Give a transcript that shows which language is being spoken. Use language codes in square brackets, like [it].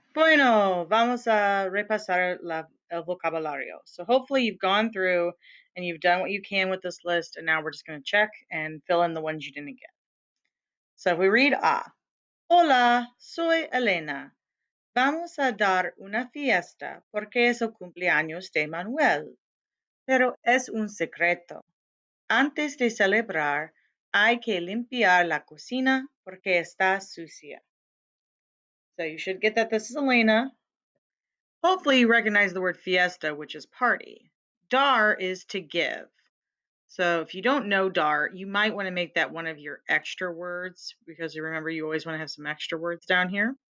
[es] Bueno, vamos a repasar el vocabulario. [en] So hopefully you've gone through and you've done what you can with this list, and now we're just going to check and fill in the ones you didn't get. So if we read [es] Hola, soy Elena. Vamos a dar una fiesta porque es el cumpleaños de Manuel, pero es un secreto. Antes de celebrar, hay que limpiar la cocina porque está sucia. [en] So you should get that this is Elena. Hopefully you recognize the word fiesta, which is party. Dar is to give. So if you don't know dar, you might want to make that one of your extra words because you remember you always want to have some extra words down here.